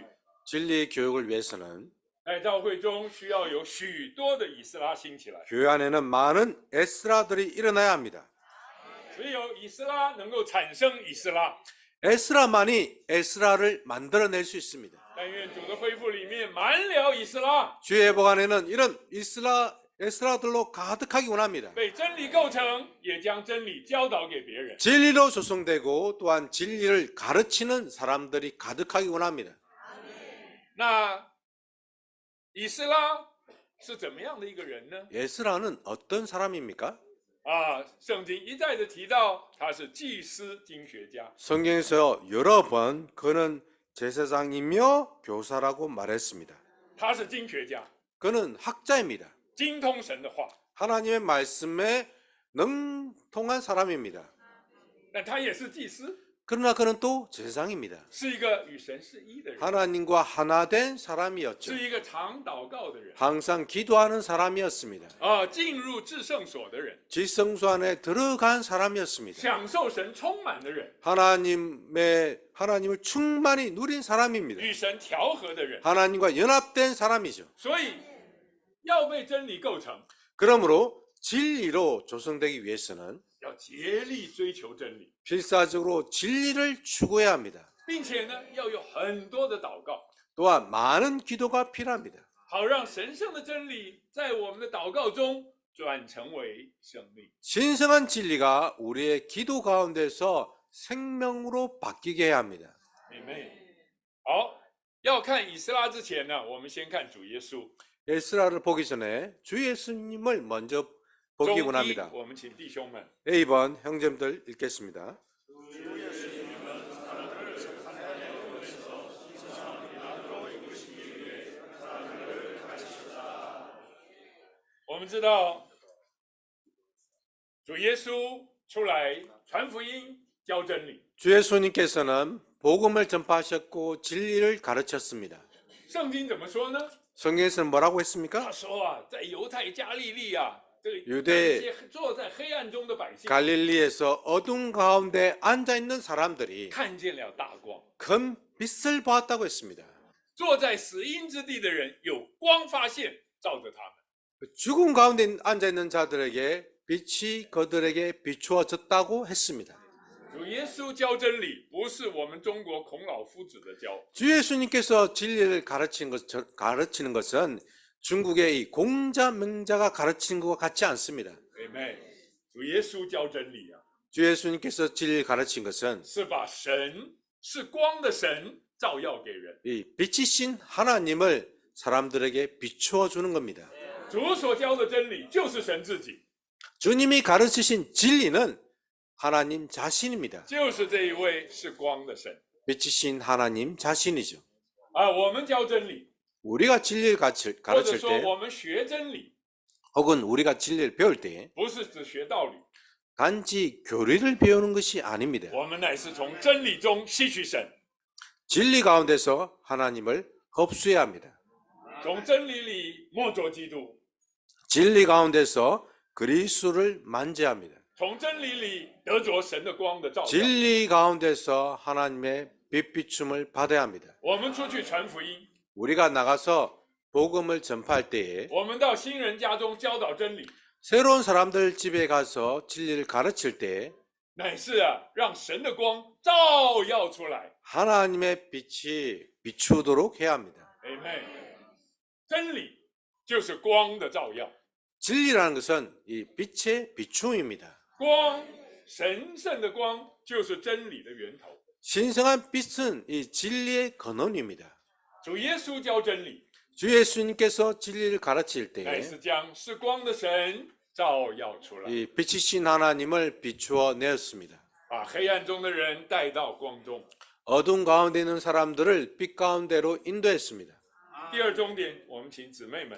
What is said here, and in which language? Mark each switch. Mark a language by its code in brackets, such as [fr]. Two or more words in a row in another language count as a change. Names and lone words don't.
[ko] 진리 교육을 위해서는 [zh] 在教会中需要有许多的以斯拉兴起来， [ko] 교회 안에는 많은 에스라들이 일어나야 합니다. [zh] 只有以斯拉能够产生以斯拉。 [ko] 에스라만이 에스라를 만들어낼 수 있습니다. [zh] 但愿主的恢复里面满了以斯拉， [ko] 주의 회복 안에는 이런 에스라들로 가득하기 원합니다. [zh] 被真理构成，也将真理教导给别人。 [ko] 진리로 조성되고 또한 진리를 가르치는 사람들이 가득하기 원합니다. [zh] 那以斯拉是怎么样的一个人呢？ [ko] 에스라는 어떤 사람입니까? [zh] 圣经一再的提到他是祭司经学家， [ko] 성경에서 여러 번 그는 제사장이며 교사라고 말했습니다. [zh] 他是经学家， [ko] 그는 학자입니다. [zh] 精通神的话， [ko] 하나님의 말씀에 능통한 사람입니다. [zh] 但他也是祭司， [ko] 그러나 그는 또 제사장입니다. [zh] 是一个与神是一的人， [ko] 하나님과 하나 된 사람이었죠. [zh] 是一个常祷告的人， [ko] 항상 기도하는 사람이었습니다. [zh] 进入至圣所的人， [ko] 지성소 안에 들어간 사람이었습니다. [zh] 享受神充满的人， [ko] 하나님을 충만히 누린 사람입니다. [zh] 与神调和的人。 [ko] 하나님과 연합된 사람이죠. [zh] 所以要被真理构成， [ko] 그러므로 진리로 조성되기 위해서는 [zh] 要竭力追求真理， [ko] 필사적으로 진리를 추구해야 합니다. [zh] 并且呢，要有很多的祷告， [ko] 또한 많은 기도가 필요합니다. [zh] 好让神圣的真理在我们的祷告中转成为生命。 [ko] 신성한 진리가 우리의 기도 가운데서 생명으로 바뀌게 해야 합니다. 아멘。 [zh] 好，要看以斯拉之前呢，我们先看主耶稣。 [ko] 에스라를 보기 전에 주 예수님을 먼저 보기 [zh] 中一 [ko] 원합니다. [zh] 我们请弟兄们 [ko] A번 형제들 읽겠습니다. [zh] 我们知道，主耶稣出来传福音、教真理。 [ko] 주 예수님께서는 복음을 전파하셨고 진리를 가르쳤습니다. [zh] 圣经怎么说呢？ [ko] 성경에서는 뭐라고 했습니까? [zh] 他说啊，在犹太加利利啊，这个 [ko] 유대 [zh] 那些坐在黑暗中的百姓 [ko] 갈릴리에서 어둠 가운데 앉아 있는 사람들이 [zh] 看见了大光， [ko] 큰 빛을 보았다고 했습니다. [zh] 坐在死荫之地的人有光发现，照着他们。 [ko] 죽음 가운데 앉아 있는 자들에게 빛이 그들에게 비추어졌다고 했습니다. [zh] 主耶稣教真理，不是我们中国孔老夫子的教， [ko] 주 예수님께서 진리를 가르치는 것은 중국의 이 공자 명자가 가르치는 것과 같지 않습니다. [zh] 妹妹，主耶稣教真理啊， [ko] 주 예수님께서 진리를 가르친 것은 [zh] 是把神是光的神照耀给人。 [ko] 이 빛이신 하나님을 사람들에게 비추어 주는 겁니다. [zh] 主所教的真理就是神自己， [ko] 주님이 가르치신 진리는 하나님 자신입니다. [zh] 就是这一位是光的神 [ko] 빛이신 하나님 자신이죠. [zh] 啊。我们教真理， [ko] 우리가 진리를 [zh] 或者 [ko] 가르칠 [zh] 说 [ko] 때 [zh] 我们学真理， [ko] 혹은 우리가 진리를 배울 때 [zh] 不是只学道理， [ko] 단지 교리를 배우는 것이 아닙니다. [zh] 我们乃是从真理中吸取神， [ko] 진리 가운데서 하나님을 흡수해야 합니다. [zh] 从真理里摸着基督， [ko] 진리 가운데서 그리스도를 만져야 합니다. [zh] 从真理里得着神的光的照耀。 [ko] 진리 가운데서 하나님의 빛비춤을 받아야 합니다. [zh] 我们出去传福音， [ko] 우리가 나가서 복음을 전파할 때에 [zh] 我们到新人家中教导真理， [ko] 새로운 사람들 집에 가서 진리를 가르칠 때 [zh] 乃是啊，让神的光照耀出来。 [ko] 하나님의 빛이 비추도록 해야 합니다. [zh] Amen。真理就是光的照耀， [ko] 진리라는 것은 이 빛의 비춤입니다. [zh] 光神圣的光就是真理的源头。 [ko] 신성한 빛은 이 진리의 근원입니다. [zh] 主耶稣教真理， [ko] 주 예수님께서 진리를 가르칠 [zh] 乃 [ko] 때 [zh] 是将是光的神照耀出来， [ko] 이 빛이신 하나님을 비추어 내었습니다. [zh] 把黑暗中的人带到光中。 [ko] 어둠 가운데 있는 사람들을 빛 가운데로 인도했습니다. [zh] 第二重点，我们请姊妹们